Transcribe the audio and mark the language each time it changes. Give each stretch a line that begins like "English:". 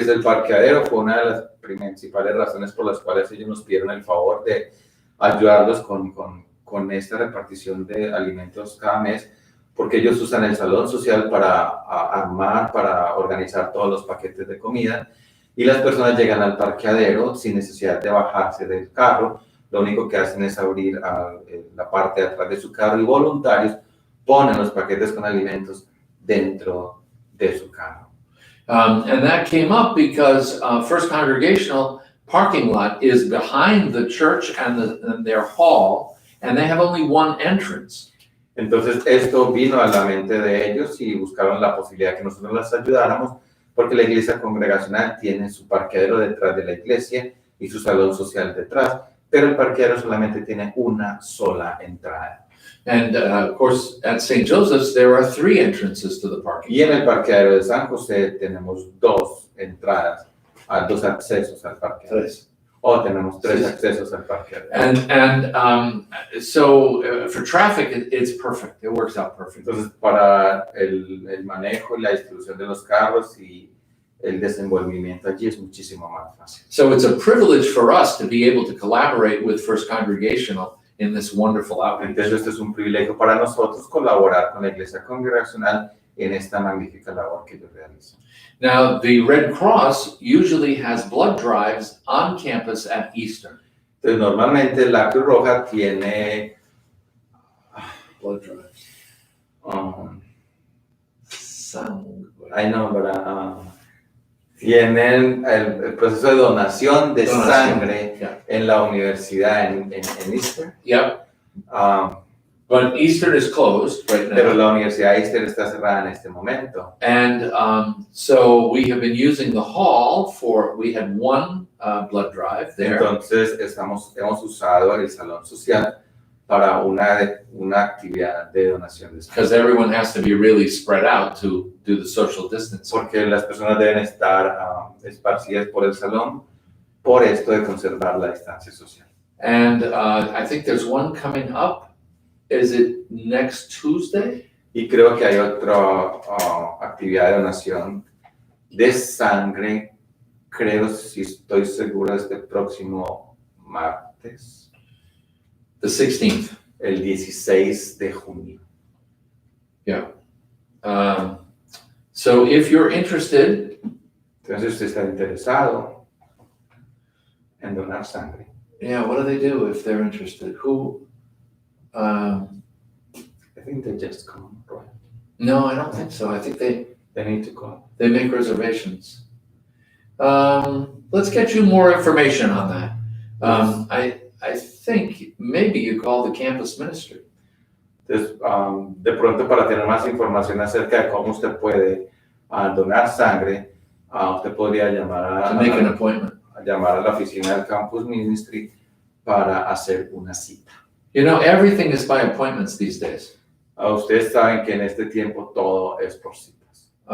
Spanish: Desde el parqueadero fue una de las principales razones por las cuales ellos nos pidieron el favor de ayudarlos con esta repartición de alimentos cada mes, porque ellos usan el salón social para armar, para organizar todos los paquetes de comida, y las personas llegan al parqueadero sin necesidad de bajarse del carro. Lo único que hacen es abrir la parte de atrás de su carro y voluntarios ponen los paquetes con alimentos dentro de su carro.
English: And that came up because First Congregational parking lot is behind the church and their hall, and they have only one entrance.
Spanish: Entonces esto vino a la mente de ellos y buscaron la posibilidad que nosotros les ayudáramos, porque la iglesia congregacional tiene su parqueadero detrás de la iglesia y su salón social detrás, pero el parqueadero solamente tiene una sola entrada.
English: And of course, at St. Joseph's, there are 3 entrances to the parking.
Spanish: Y en el parqueadero de San José tenemos 2 entradas, 2 accesos al parqueadero.
English: 3.
Spanish: O tenemos 3 accesos al parqueadero.
English: And so for traffic, it's perfect. It works out perfect.
Spanish: Entonces, para el manejo y la distribución de los carros y el desenvolvimiento allí es muchísimo más fácil.
English: So it's a privilege for us to be able to collaborate with First Congregational in this wonderful outreach.
Spanish: Entonces, este es un privilegio para nosotros colaborar con la Iglesia Congregacional en esta magnífica labor que ellos realizan.
English: Now, the Red Cross usually has blood drives on campus at Easter.
Spanish: Entonces, normalmente la Cruz Roja tiene
English: Blood drives. Sound. I know, but
Spanish: tienen el proceso de donación de sangre en la universidad en Easter.
English: Yep. But Eastern is closed right now.
Spanish: Pero la Universidad de Easter está cerrada en este momento.
English: And so we have been using the hall we had one blood drive there.
Spanish: Entonces hemos usado el salón social para una actividad de donación de sangre.
English: Because everyone has to be really spread out to do the social distancing.
Spanish: Porque las personas deben estar esparcidas por el salón por esto de conservar la distancia social.
English: And I think there's one coming up. Is it next Tuesday?
Spanish: Y creo que hay otra actividad de donación de sangre, creo, si estoy seguro, este próximo martes.
English: The 16th.
Spanish: El 16 de junio.
English: Yeah. So if you're interested.
Spanish: Entonces, si usted está interesado en donar sangre.
English: Yeah, what do they do if they're interested? Who? I think they just come, right? No, I don't think so. I think they need to call. They make reservations. Let's get you more information on that. I think maybe you call the campus ministry.
Spanish: Entonces, de pronto para tener más información acerca de cómo usted puede donar sangre, usted podría llamar
English: to make an appointment.
Spanish: a llamar a la oficina del Campus Ministry para hacer una cita.
English: You know, everything is by appointments these days.
Spanish: Ustedes saben que en este tiempo todo es por citas.